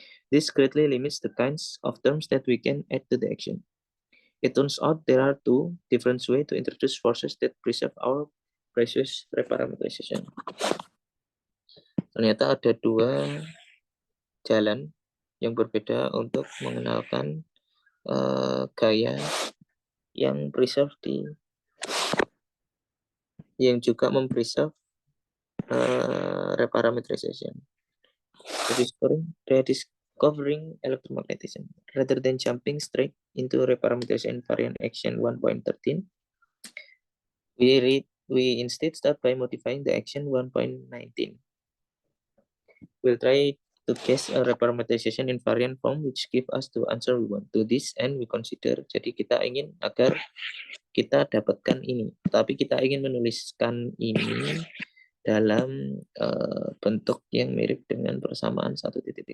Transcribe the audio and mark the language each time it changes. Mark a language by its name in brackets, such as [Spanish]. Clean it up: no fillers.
[English] This greatly limits the kinds of terms that we can add to the action. It turns out there are 2 different ways to introduce forces that preserve our precious reparametrization. [Indonesian] Ternyata ada 2 jalan yang berbeda untuk mengenalkan gaya yang preserve yang juga mempreserve reparametrization. [English] Rediscovering electromagnetism. Rather than jumping straight into reparametrization invariant action 1.13, we instead start by modifying the action 1.19. We'll try to guess a reparameterization invariant form which give us the answer we want. To this end we consider. [Indonesian] Jadi kita ingin agar kita dapatkan ini, tapi kita ingin menuliskan ini dalam bentuk yang mirip dengan persamaan 1.13.